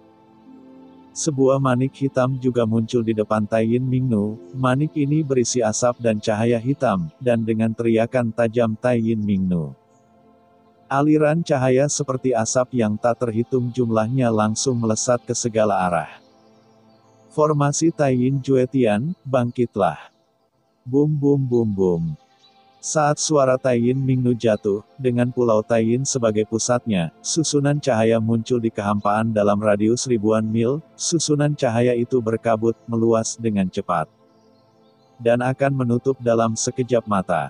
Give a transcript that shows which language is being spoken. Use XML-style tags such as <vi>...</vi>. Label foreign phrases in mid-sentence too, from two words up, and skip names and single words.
<id>Sebuah manik hitam juga muncul di depan Taiyin Mingnu. Manik ini berisi asap dan cahaya hitam, dan dengan teriakan tajam Taiyin Mingnu. Aliran cahaya seperti asap yang tak terhitung jumlahnya langsung melesat ke segala arah. Formasi Taiyin Juetian, bangkitlah. Bum bum bum bum. Saat suara Taiyin Mingnu jatuh, dengan Pulau Taiyin sebagai pusatnya, susunan cahaya muncul di kehampaan dalam radius ribuan mil. Susunan cahaya itu berkabut, meluas dengan cepat. Dan akan menutup dalam sekejap mata.</id>